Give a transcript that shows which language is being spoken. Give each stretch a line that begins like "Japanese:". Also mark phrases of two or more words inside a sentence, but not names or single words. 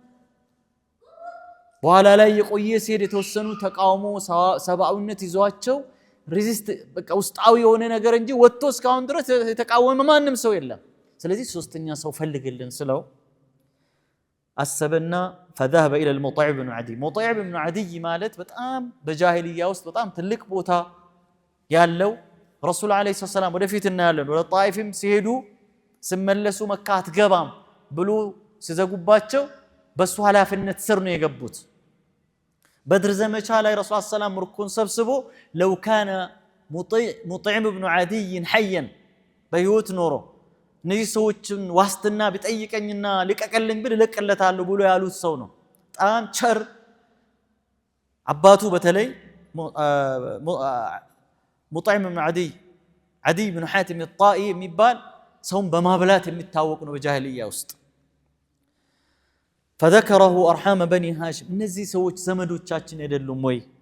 Amharic: በኋላ ላይ የቆየ ሲሄድ የተወሰኑ ተቃውሞ ሰብአዊነት ይዟቸው ሬዚስት በቃ ውስጣዊ የሆነ ነገር እንጂ ወጥቶ እስካሁን ድረስ የተቃወመ ማንም ሰው የለም። ስለዚህ ሶስተኛ ሰው ፈልግልን ስለው አሰበና فذهب الى المطيع بن عدي مطيع بن عدي ማለት በጣም በጃሂልያ ውስጥ በጣም ትልቅ ቦታ ያለው ረሱል
Arabic: عليه سلام
Amharic: ወደፊት እናያለን ወደ ጣይፍም ሲሄዱ ሲመለሱ መካ አትገባም ብሎ ሲዘጉባቸው በሱ ኃላፊነት ስር ነው የገቡት። በድር ዘመቻ ላይ ረሱል ሰላም ምርኮን ሰብስቦ
Arabic: لو كان مطعم بن عدي حيا
Amharic: በህይወት ኖሮ እነዚህ ሰዎችን ዋስትና ቢጠይቀኝና ልቀቀልኝ ብል ልቀለታለሁ ብሎ ያሉት ሰው ነው። በጣም ቸር አባቱ በተለይ ሙጣዒም ብን ዓዲይ ብን ሓቲም ጣኢ የሚባል ሰውን በማብላት የሚታወቅ ነው በጃሂልያ ውስጥ።
Arabic: فذكره أرحام بني هاشم
Amharic: እነዚህ ሰዎች ዘመዶቻችን አይደሉም ወይ?